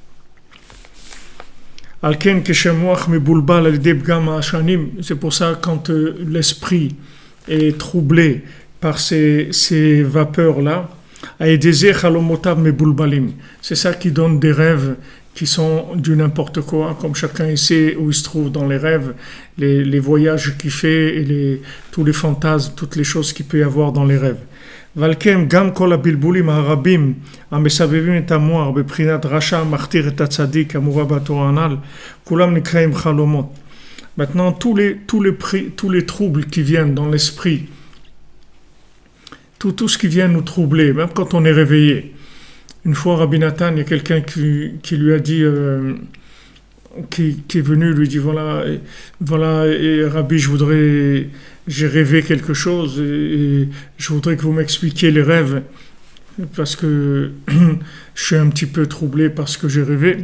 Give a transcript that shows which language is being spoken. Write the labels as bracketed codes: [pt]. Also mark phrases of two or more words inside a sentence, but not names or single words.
[fr] C'est pour ça, quand l'esprit est troublé par ces vapeurs-là, c'est ça qui donne des rêves qui sont du n'importe quoi, comme chacun sait où il se trouve dans les rêves, les voyages qu'il fait et tous les fantasmes, toutes les choses qu'il peut y avoir dans les rêves. [he] ולכן גם כל הבלבולים הרבים המסבבים את המוח בבחינת רשע מכתיר את הצדיק המובא בתורה הנ"ל, כולם נקראים חלומות. [fr] Maintenant tous les troubles qui viennent dans l'esprit, tout ce qui vient nous troubler, même quand on est réveillé. Une fois, Rabbi Nathan, il y a quelqu'un qui lui a dit, qui est venu, lui dit, voilà, et Rabbi, j'ai rêvé quelque chose, et je voudrais que vous m'expliquiez les rêves, parce que je suis un petit peu troublé par ce que j'ai rêvé.